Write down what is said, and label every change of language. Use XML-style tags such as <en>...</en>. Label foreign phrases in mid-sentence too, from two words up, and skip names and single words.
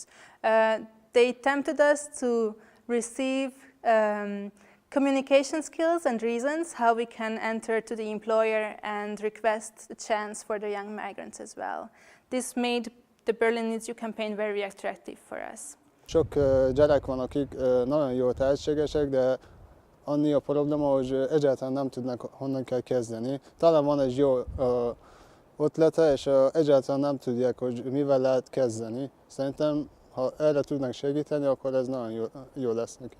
<en>They tempted us to receive communication skills and reasons how we can enter to the employer and request a chance for the young migrants as well. This made the Berlin Needs You campaign very attractive for us.</en> <hu>Sok gyerek van, akik nagyon jó tehetségesek, de annyi a probléma, hogy egyáltalán nem tudnak, honnan kell kezdeni. Talán van egy jó ötlete, és egyáltalán nem tudják, hogy mivel lehet kezdeni. Szerintem, ha erre tudnak segíteni, akkor ez nagyon jó lesz nekik.</hu>